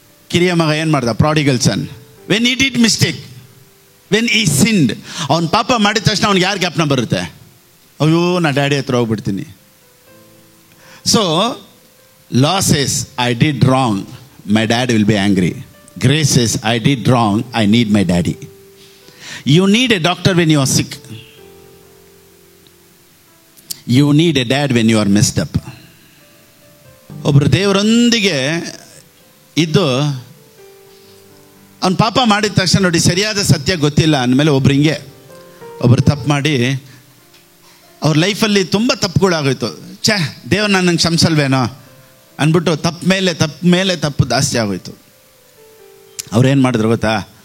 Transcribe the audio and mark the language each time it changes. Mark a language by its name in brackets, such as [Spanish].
[Kannada] ಕಿರಿಯ ಮಗ ಏನು ಮಾಡ್ದ? Prodigal sun. [English] when he did mistake, when he sinned, [Kannada] ಅವ್ನು ಪಾಪ ಮಾಡಿದ ತಕ್ಷಣ ಅವ್ನಿಗೆ ಯಾರು ಜ್ಞಾಪನ ಬರುತ್ತೆ? ಅಯ್ಯೋ, ನಾ ಡ್ಯಾಡಿ ಹತ್ರ ಹೋಗ್ಬಿಡ್ತೀನಿ. [English] So law says I did wrong, my dad will be angry. Grace says, I did wrong, I need my daddy. You need a doctor when you are sick. You need a dad when you are messed up. [Kannada] ಒಬ್ಬರು ದೇವರೊಂದಿಗೆ ಇದ್ದು ಅವ್ನು ಪಾಪ ಮಾಡಿದ ತಕ್ಷಣ ನೋಡಿ, ಸರಿಯಾದ ಸತ್ಯ ಗೊತ್ತಿಲ್ಲ ಅಂದಮೇಲೆ ಒಬ್ಬರು ತಪ್ಪು ಮಾಡಿ ಅವ್ರ ಲೈಫಲ್ಲಿ ತುಂಬ ತಪ್ಪುಗಳಾಗೋಯ್ತು. ದೇವ್ರು ನನಗೆ ಕ್ಷಮಿಸಲ್ವೇನೋ ಅಂದ್ಬಿಟ್ಟು ತಪ್ಪು ಜಾಸ್ತಿ ಆಗೋಯ್ತು. ಅವ್ರೇನು ಮಾಡಿದ್ರು ಗೊತ್ತಾ?